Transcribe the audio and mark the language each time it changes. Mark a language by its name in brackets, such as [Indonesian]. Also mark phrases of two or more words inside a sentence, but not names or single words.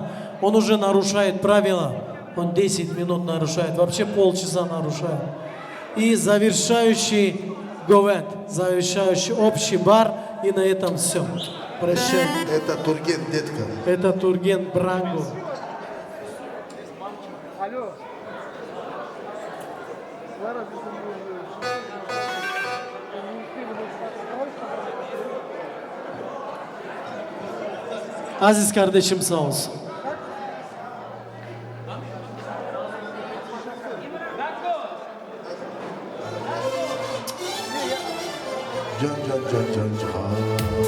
[Russian] Он уже нарушает правила. Он 10 минут нарушает, вообще полчаса нарушает. И завершающий говент, завершающий общий бар. И на этом все. Прощай. Это Турген, детка. Это Турген Бранго. [Turkish] Aziz kardeşim sağ olsun. Can can can can can.